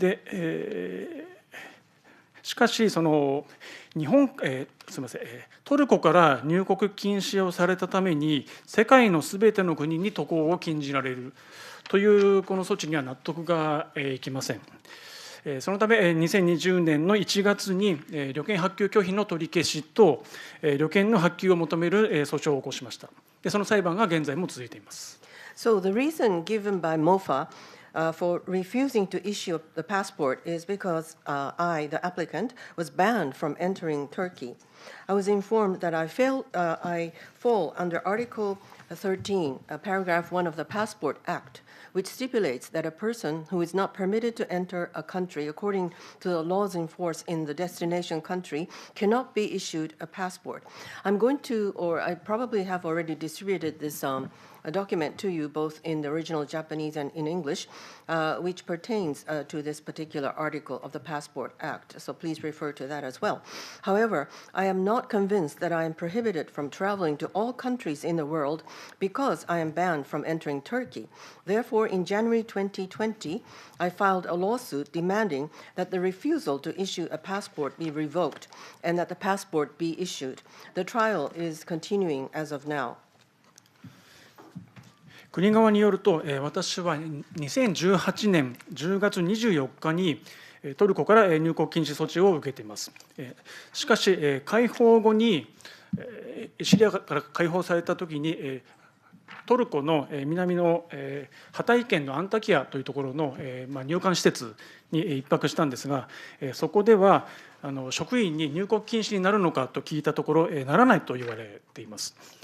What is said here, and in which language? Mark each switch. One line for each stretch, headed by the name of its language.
Japanese: で、しかしそのすみません、トルコから入国禁止をされたために世界のすべての国に渡航を禁じられるというこの措置には納得がいきません。そのため2020年の1月に旅券発給拒否の取り消しと旅券の発給を求める訴訟を起こしました。その裁判が現在も続いています。
English: So the reason given by MOFA for refusing to issue the passport is because I, the applicant, was banned from entering Turkey. I was informed that I fall under Article 13, Paragraph 1 of the Passport Act, which stipulates that a person who is not permitted to enter a country according to the laws in force in the destination country cannot be issued a passport. I'm going to, or I probably have already distributed this a document to you both in the original Japanese and in English, which pertains to this particular article of the Passport Act. So please refer to that as well. However, I am not convinced that I am prohibited from traveling to all countries in the world because I am banned from entering Turkey. Therefore, in January 2020, I filed a lawsuit demanding that the refusal to issue a passport be revoked and that the passport be issued. The trial is continuing as of now.
Japanese: 国側によると、私は2018年10月24日にトルコから入国禁止措置を受けています。しかし、解放後に、シリアから解放されたときに、トルコの南のハタイ県のアンタキヤというところの入管施設に一泊したんですが、そこでは職員に入国禁止になるのかと聞いたところ、ならないと言われています。